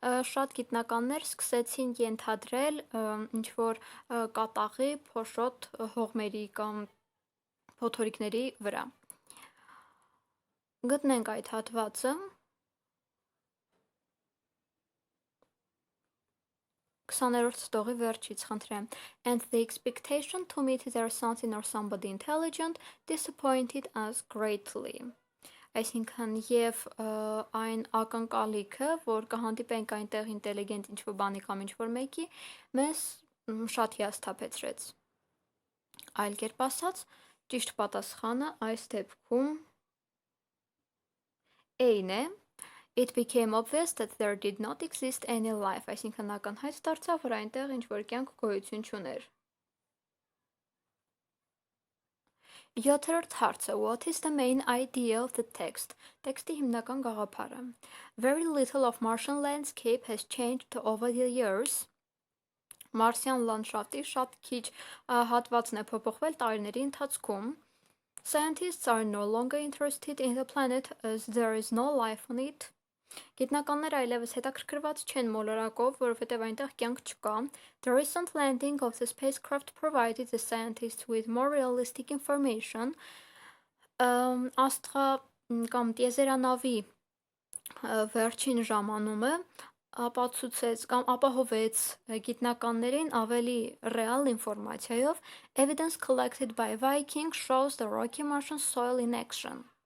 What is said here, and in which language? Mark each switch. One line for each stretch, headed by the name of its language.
Armenian: շատ գիտնականներ սկսեցին ենթադրել ինչ-որ կատաղի, փոշոտ հողմերի կամ փոթորիկների վրա։ Գտնենք այդ հատվածը։ 20-րդ տողի վերջից խնդրեմ.
English: And the expectation to meet there something or somebody intelligent disappointed us greatly.
Armenian: Այսինքն եւ այն ակնկալիքը, որ կհանդիպենք այնտեղ ինտելիգենտ ինչ-որ բանի կամ ինչ-որ մեկի, մեզ շատ հիասթափեցրեց։ Այլ կերպ ասած, ճիշտ պատասխանը այս դեպքում A-ն է,
English: it became obvious that there did not exist any life,
Armenian: այսինքն ակնհայտ դարձավ, որ այնտեղ ինչ-որ կյանք գոյություն չուներ։ 7-րդ հարցը.
English: What is the main idea of the text?
Armenian: Տեքստի հիմնական գաղափարը.
English: Very little of Martian landscape has changed over the years.
Armenian: Մարսյան լանդշաֆտի շատ քիչ հատվածն է փոփոխվել տարիների ընթացքում։
English: Scientists are no longer interested in the planet as there is no life on it.
Armenian: Գիտնականները այլևս հետաքրքրված չեն մոլորակով, որովհետև այնտեղ կյանք չկա։
English: The recent landing of the spacecraft provided the scientists with more realistic information.
Armenian: Աստղա կամ տիեզերանավի վերջին ժամանումը ապացուցեց կամ ապահովեց գիտնականներին ավելի ռեալ ինֆորմացիայով,
English: evidence collected by Viking shows the rocky Martian soil in action.